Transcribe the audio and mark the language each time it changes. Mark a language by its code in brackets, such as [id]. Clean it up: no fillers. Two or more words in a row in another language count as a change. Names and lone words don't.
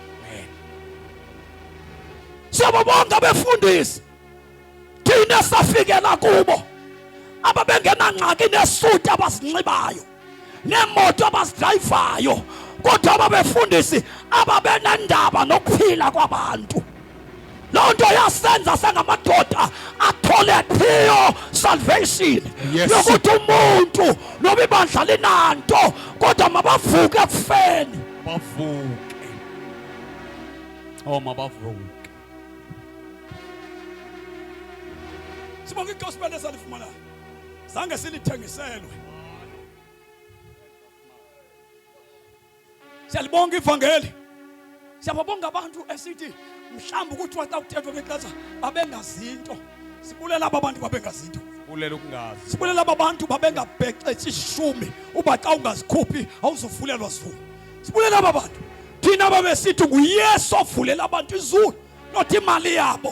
[xh] Siyababonga befundisi thina safikela kubo ababengena ngxaki nesuti abasinxibayo nemoto abazidrayivayo, kodwa ababefundisi ababenendaba nokuphila kwabantu. Loo nto yasenza sengamadoda athole [en] pure salvation. [xh] Yokuthi umuntu noba ibandla linanto kodwa mabavuke ekufeni. Bavuke. Oh mabavuke. Sibonga igospel esalifumanayo. Zange silithengiselwe. Siyalibonga ivangeli. Siyababonga abantu esithi mhlawumbe ukuthi waxa kuthethwa ngexesha babengazinto. Sibulela abantu babengazinto. Sibulela ukungazi. Sibulela abantu babengabhexethi ishumi uba xa ungazikhuphi awuzovulelwa izulu. Sibulela abantu thina babesithi nguYesu ovulela abantu izulu, not imali yabo.